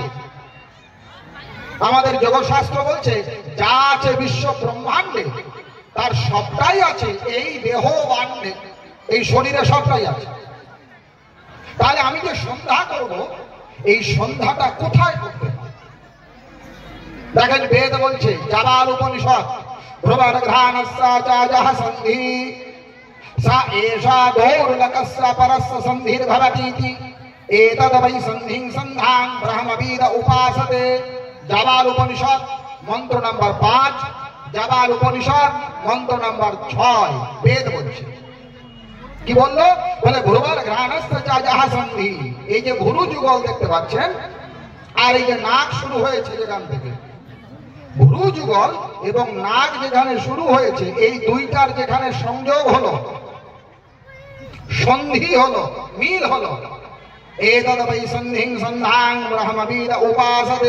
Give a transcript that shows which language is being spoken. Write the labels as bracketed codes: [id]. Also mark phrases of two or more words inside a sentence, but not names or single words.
[bn] আমাদের যোগশাস্ত্র বলছে যা আছে বিশ্ব ব্রহ্মাণ্ডে তার সবটাই আছে এই দেহ বান্ডে, এই শরীরে সবটাই আছে। তাহলে আমি যে সন্ধ্যা করব, এই সন্ধ্যাটা কোথায় করতে হয়? দেখেন বেদ বলছে, জাবাল উপনিষদ, [sa] ধ্রুবঘ্রাণস্যাচাজহ সন্ধি সা এষা দৌর্লকস্য পরস্য সন্ধির্ভবতীতি এতদ বৈ সন্ধিং সন্ধান ব্রহ্মবিদ উপাসতে। [bn] জাবাল উপনিষদ মন্ত্র নাম্বার 5, জাবাল উপনিষদ মন্ত্র নাম্বার 6 বেদ বলছে। কি বললো? বলে [sa] ধ্রুবঘ্রাণস্যাচাজহ সন্ধি। [bn] এই যে ভুরু যুগল দেখতে পাচ্ছেন, আর এই যে নাক শুরু হয়েছে যেখান থেকে, ভুরু যুগল এবং নাক যেখানে শুরু হয়েছে, এই দুইটার যেখানে সংযোগ হলো, সন্ধি হলো, মিল হলো, [sa] এতদ বৈ সন্ধিং সন্ধান ব্রহ্মবিদ উপাসতে।